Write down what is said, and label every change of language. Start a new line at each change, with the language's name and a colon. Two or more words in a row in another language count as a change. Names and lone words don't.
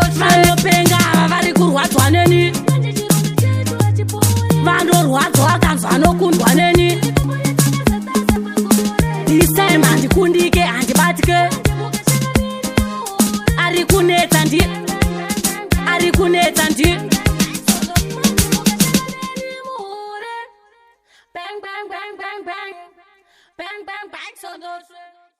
Shona: Vanopenga ava vari kurwadzwa neni, vandorwadzwa akanzwa anokundwa neni.
English: This time
Shona: handikundike handibatike, ari kunetsa ndi, ari kunetsa ndi
English: bang bang bang bang bang bang bang bang
Shona: sondo.